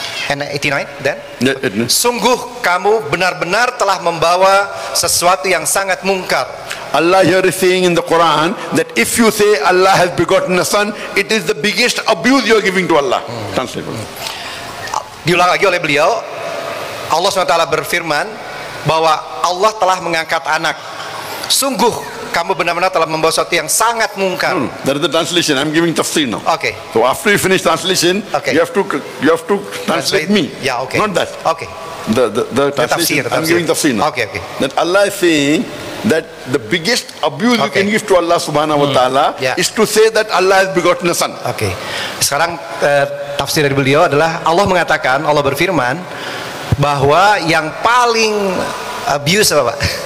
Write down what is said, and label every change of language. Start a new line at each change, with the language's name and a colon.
Indonesian: And 89 dan sungguh kamu benar-benar telah membawa sesuatu yang sangat mungkar.
English: Allah here is saying in the Quran that if you say Allah has begotten a son, it is the biggest abuse you are giving to Allah. Translate.
Indonesian: Diulang lagi oleh beliau, Allah SWT berfirman bahwa Allah telah mengangkat anak. Sungguh kamu benar-benar telah membawa sesuatu yang sangat mungkar.
English: That is the translation. I'm giving tafsir now. Okay. So after you finish translation, Okay. you have to translate me. Yeah, okay. Not that. Okay. The translation. tafsir. I'm giving tafsir now. Okay, okay. That Allah is saying that the biggest abuse you Okay. can give to Allah subhanahu wa ta'ala Yeah. is to say that Allah has begotten a son. Oke.
Indonesian: Sekarang tafsir dari beliau adalah Allah mengatakan, Allah berfirman bahwa yang paling abuse apa Pak?